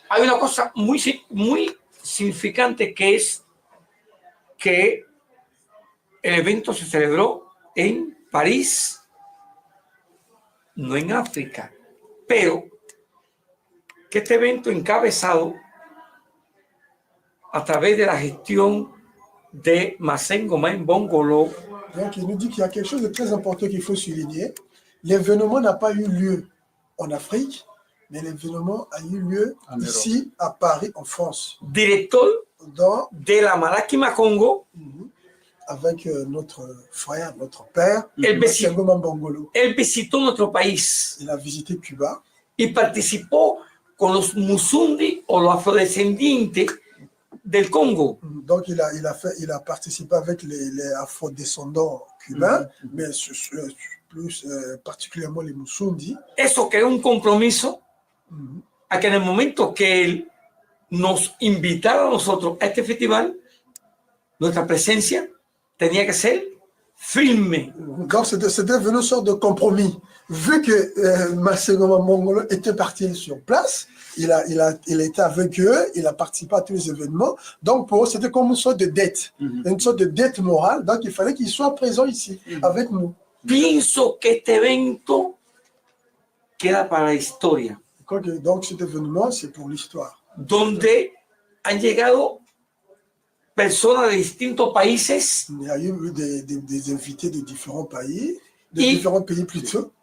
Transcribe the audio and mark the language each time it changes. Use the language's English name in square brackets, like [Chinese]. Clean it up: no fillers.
[Spanish] Hay una cosa muy significante que es que el evento se celebró en París no en África, pero que este evento encabezado a través de la gestión de Masengo Mbongolo. [French] Donc, il nous dit qu'il y a quelque chose de très important qu'il faut souligner. L'événement n'a pas eu lieu en Afrique, mais l'événement a eu lieu ici, à Paris, en France. [Spanish] Director de la Malakima Congo, [French] avec notre frère, notre père, [Spanish] él Mbongolo. Él visitó nuestro país. [French] Il a visité Cuba. [Spanish] Y participó con los Musundi o los afrodescendientes del Congo. [French] Donc il a participé avec les afrodescendants cubains, mais plus particulièrement les Musundi. [Spanish] Eso creó un compromiso a que en el momento que él nos invitara a nosotros a este festival, nuestra presencia tenía que ser firme. [French] Donc c'était devenu une sorte de compromis. Vu que Masengo Mbongolo était parti sur place, il était avec eux, il a participé à tous les événements. Donc pour eux, c'était comme une sorte de dette, une sorte de dette morale. Donc il fallait qu'il soit présent ici, avec nous. [Spanish] Pienso que este evento queda para la historia. [French] Donc cet événement, c'est pour l'histoire. [Spanish] Donde han llegado personas de distintos países. [French] Il y a eu des invités de différents pays, différents pays plutôt.